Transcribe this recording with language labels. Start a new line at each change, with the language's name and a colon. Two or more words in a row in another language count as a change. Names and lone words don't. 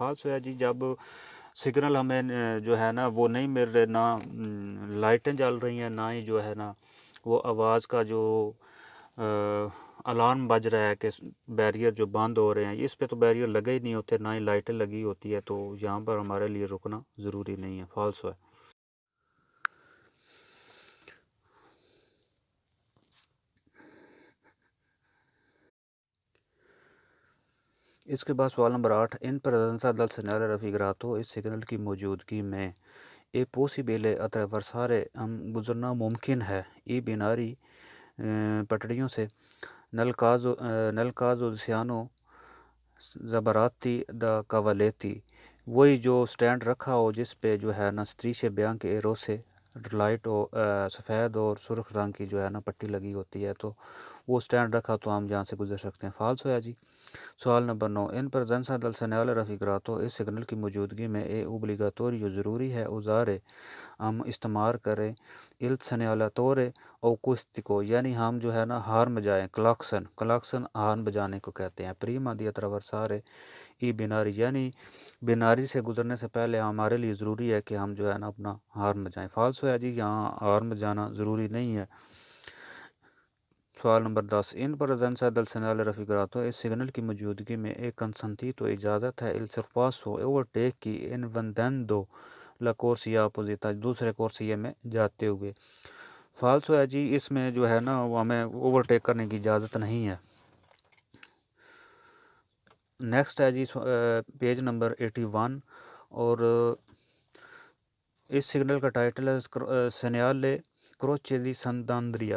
Urdu: فالس ہے جی، جب سگنل ہمیں جو ہے نا وہ نہیں مل رہے، نہ لائٹیں جل رہی ہیں، نہ ہی جو ہے نا وہ آواز کا جو الارم بج رہا ہے کہ بیریئر جو بند ہو رہے ہیں، اس پہ تو بیریئر لگے ہی نہیں ہوتے، نہ ہی لائٹیں لگی ہوتی ہے، تو یہاں پر ہمارے لیے رکنا ضروری نہیں ہے. فالس ہے. اس کے بعد سوال نمبر 8،
Italian: in presenza del segnale raffigurato
Urdu: اس سگنل کی موجودگی میں اے
Italian: possibile attraversare
Urdu: گزرنا ممکن ہے
Italian: i binari
Urdu: پٹڑیوں سے
Italian: nel caso siano sbarrati da cavalletti,
Urdu: وہی جو سٹینڈ رکھا ہو جس پہ جو ہے نا
Italian: strisce bianche e rosse
Urdu: لائٹ سفید اور سرخ رنگ کی جو ہے نا پٹی لگی ہوتی ہے، تو وہ سٹینڈ رکھا تو ہم جہاں سے گزر سکتے ہیں. فالس ہوا جی. سوال نمبر 9،
Italian: in presenza del segnale raffigurato
Urdu: اس سگنل کی موجودگی میں
Italian: è obbligatorio
Urdu: ضروری ہے usare ہم استعمال کریں
Italian: il segnalatore acoustico،
Urdu: یعنی ہم جو ہے نا ہارن بجائیں. کلاکسن ہارن بجانے کو کہتے ہیں.
Italian: prima di attraversare i binari,
Urdu: یعنی بیناری سے گزرنے سے پہلے ہمارے لیے ضروری ہے کہ ہم جو ہے نا اپنا ہارن بجائیں. فالس ہوا جی، یہاں ہارن بجانا ضروری نہیں ہے. سوال نمبر 10،
Italian: in presenza del segnale raffigurato
Urdu: اس سگنل کی موجودگی میں ایک consentito اجازت ہے
Italian: il sorpasso
Urdu: اوورٹیک کی
Italian: invadendo la corsia opposita
Urdu: دوسرے کورسیے میں جاتے ہوئے. فالس ہے جی، اس میں جو ہے نا وہ ہمیں اوورٹیک کرنے کی اجازت نہیں ہے. نیکسٹ ہے جی پیج نمبر 81، اور اس سگنل کا ٹائٹل ہے
Italian: segnale croce di Sant'Andrea.